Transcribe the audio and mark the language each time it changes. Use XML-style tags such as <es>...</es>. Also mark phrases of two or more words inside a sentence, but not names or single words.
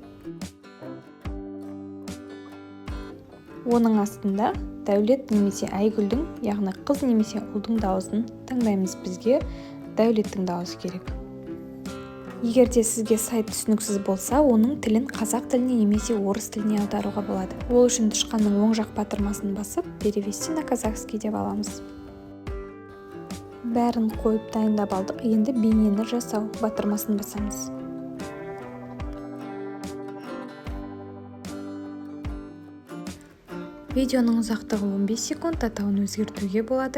<kk>Оның астында Дәулет немесе Айгүлдің, яғни қыз немесе ұлдың дауысын таңдаймыз. Бізге Дәулеттің дауысы керек. Егер де сізге сайт түсініксіз болса, оның тілін қазақ тіліне немесе орыс тіліне аударуға болады. Ол үшін тышқанның оң жақ батырмасын басып,</kk> <ru>перевести на казахский</ru> <kk>деп аламыз. Бәрін қойып дайындап алдық. Енді бейнені жасау батырмасын басамыз. Видеоның ұзақтығы 15 секунд, атауын өзгертуге болады.</kk>